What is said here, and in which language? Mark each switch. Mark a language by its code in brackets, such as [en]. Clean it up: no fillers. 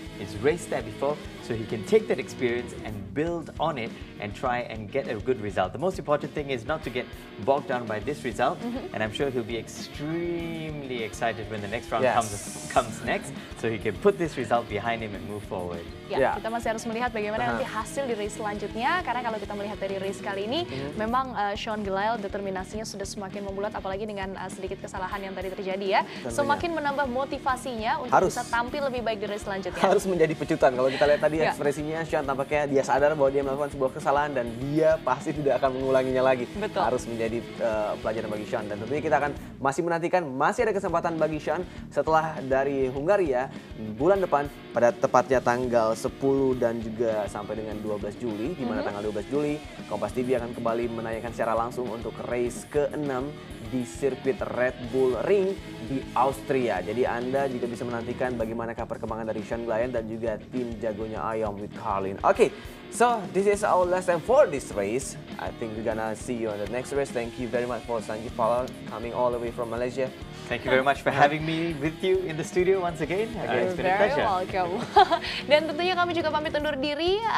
[en] He's raced there before, so he can take that experience and build on it and try and get a good result. The most important thing is not to get bogged down by this result, and I'm sure he'll be extremely excited when the next round comes next, so he can put this result behind him and move forward. [id] Kita masih harus melihat bagaimana nanti hasil di race selanjutnya, karena kalau kita melihat dari race kali ini, memang Sean Gelael determinasinya sudah semakin membulat, apalagi dengan sedikit kesalahan yang tadi terjadi ya, semakin menambah motivasinya untuk bisa tampil lebih baik di race selanjutnya. Harus menjadi pecutan. Kalau kita lihat tadi ekspresinya, Sean tampaknya dia sadar bahwa dia melakukan sebuah kesalahan dan dia pasti tidak akan mengulanginya lagi. Harus menjadi pelajaran bagi Sean, dan tentunya kita akan masih menantikan, masih ada kesempatan bagi Sean setelah dari Hungaria bulan depan, pada tepatnya tanggal 10 dan juga sampai dengan 12 Juli, di mana tanggal 12 Juli Kompas TV akan kembali menanyakan secara langsung untuk race ke-6 di sirkuit Red Bull Ring di Austria. Jadi Anda juga bisa menantikan bagaimanakah perkembangan dari Sean Gelael dan juga tim jagonya Ayom with Carlin. [en] Okay, so this is our last time for this race. I think we're gonna see you on the next race. Thank you very much for Sanjeev Polar coming all the way from Malaysia. Thank you very much for having me with you in the studio once again. It's been a pleasure. Welcome. [id] Dan tentunya kami juga pamit undur diri.